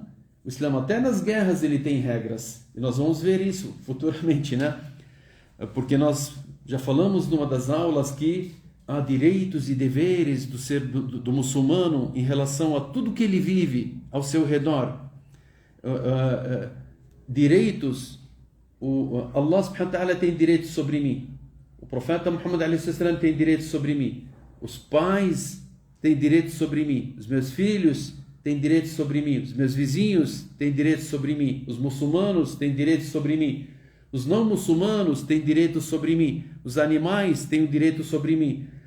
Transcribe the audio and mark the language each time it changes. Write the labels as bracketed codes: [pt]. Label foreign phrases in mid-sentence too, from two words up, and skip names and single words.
[pt] O Islã até nas guerras ele tem regras. E nós vamos ver isso futuramente, né? Porque nós já falamos numa das aulas que há direitos e deveres do muçulmano em relação a tudo que ele vive ao seu redor. Direitos, [ar] الله سبحانه وتعالى [pt] tem direitos sobre mim. O profeta Muhammad a.s. tem direitos sobre mim. Os pais têm direitos sobre mim. Os meus filhos têm direitos sobre mim. Os meus vizinhos têm direitos sobre mim. Os muçulmanos têm direitos sobre mim. Os não muçulmanos têm direitos sobre mim. Os animais têm direito sobre mim.